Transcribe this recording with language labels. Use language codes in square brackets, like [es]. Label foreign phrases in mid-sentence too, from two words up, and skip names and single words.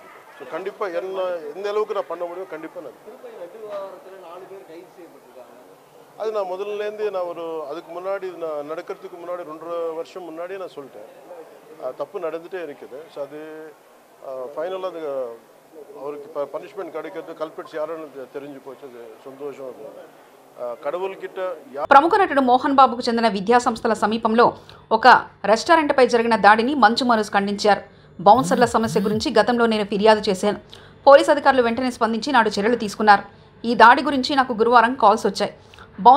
[ta] ஸோ கண்டிப்பாக எந்த அளவுக்கு நான் பண்ண முடியும் கண்டிப்பாக நான் அது நான் முதல்லேருந்து நான் அதுக்கு முன்னாடி நான் நடக்கிறதுக்கு முன்னாடி 2.5 வருஷம் முன்னாடியே நான் சொல்லிட்டேன். தப்பு நடந்துகிட்டே இருக்குது. ஸோ அது ஃபைனலாக அது அவருக்கு இப்போ பனிஷ்மெண்ட் கிடைக்கிறது, கல்பிட்ஸ் யாருன்னு தெரிஞ்சு போச்சு. அது சந்தோஷம். கடவுள்கிட்ட. [te] ప్రముఖ నటుడు మోహన్ బాబుకు చెందిన విద్యా సంస్థల సమీపంలో ఒక రెస్టారెంట్పై జరిగిన దాడిని మంచు మనోజ్ ఖండించారు. బౌన్సర్ల సమస్య గురించి గతంలో నేను ఫిర్యాదు చేశాను. పోలీస్ అధికారులు వెంటనే స్పందించి నాడు చర్యలు తీసుకున్నారు. ఈ దాడి గురించి నాకు గురువారం కాల్స్ వచ్చాయి.